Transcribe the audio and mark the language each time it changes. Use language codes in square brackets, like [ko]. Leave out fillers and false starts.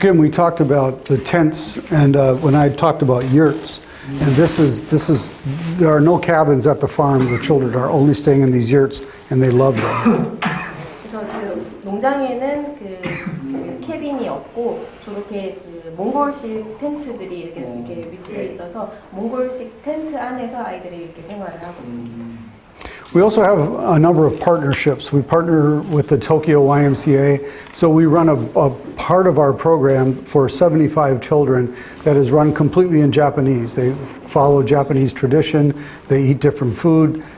[en] Kim, we talked about the tents, and when I talked about yurts, and this is there are no cabins at the farm. The children are only staying in these yurts, and they love them. [ko] 그래서 농장에는 캐빈이 없고 저렇게 몽골식 텐트들이 이렇게 위치해 있어서 몽골식 텐트 안에서 아이들이 이렇게 생활을 하고 있습니다. [en] We also have a number of partnerships. We partner with the Tokyo YMCA, so we run a part of our program for 75 children that is run completely in Japanese. They follow Japanese tradition, they eat different food.